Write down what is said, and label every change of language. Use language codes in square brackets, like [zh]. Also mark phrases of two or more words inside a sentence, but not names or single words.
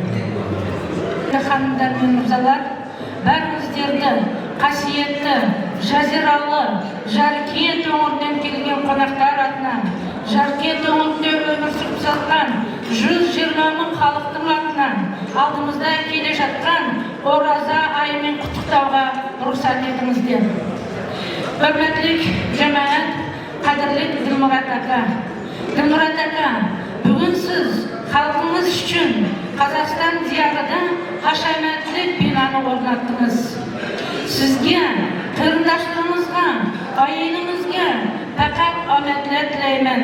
[kk] Ханымдар мен мырзалар, бәріңіздерді қасиетті, жазиралы, Жаркент өңірінен келген қонақтар атынан, Жаркент өңірінде өмір сүріп жатқан 120 мың халықтың атынан, алдымызда келе жатқан ораза айымен құттықтауға рұқсат етіңіздер. [uz] Hürmetli cemaat, qadrli Dilmurat aka. Dilmurat aka, bugun siz xalqimiz uchun Qozog'iston diyorida hashamatli binoni o'rnatdingiz. Sizga, qarindoshlarimizga, oilamizga faqat omadlar tilayman.